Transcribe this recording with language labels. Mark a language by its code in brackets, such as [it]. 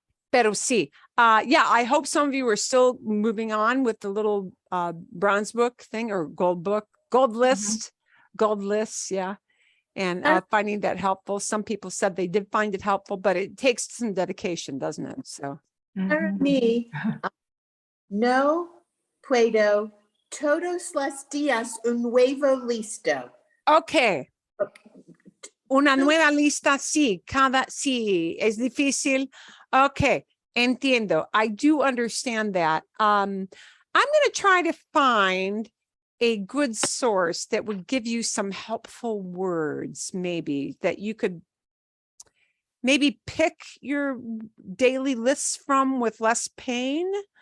[es] Pero sí. [en] Yeah, I hope some of you are still moving on with the little bronze book thing or gold list, yeah. And finding that helpful. Some people said they did find it helpful, but it takes some dedication, doesn't it? So [es] Para mí, no puedo todos los días un nuevo listo. [en] okay. [es] Una nueva lista, sí, sí, es difícil. [en] Okay, [es] entiendo. [en] I do understand that. I'm going to try to find a good source that would give you some helpful words, maybe, that you could maybe pick your daily lists from with less pain.